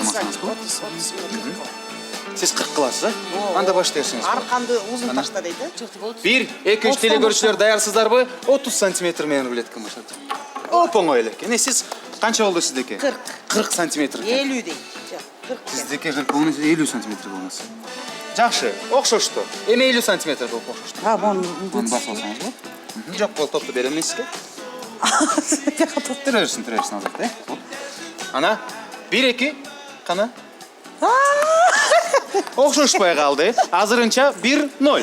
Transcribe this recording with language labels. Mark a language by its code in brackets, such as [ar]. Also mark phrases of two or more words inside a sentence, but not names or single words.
[ky] кармасаңыз болот. сантиметр. Сиз 40 кыласыз, Анда баштай берсеңиз. Арканды узун ташта дейт, 1 2 3 телекөрүүчүлөр даярсыздарбы? 30 сантиметр менен билет ким башат. Оп оңой эле экен. Сиз канча болду сиздеки? 40 сантиметр. 50 дейт. Жок, 40. Сиздеки 40 болмаса 50 сантиметр болмас. Жакшы, окшошту. Эми 50 сантиметр болуп окшошту. Буну Буну басып алсаңыз болот. Жок, бул топту берем мен сизге. Түрө берсин албетте. Ана 1 2 кана. Окшошпай калды. Азырынча 1-0.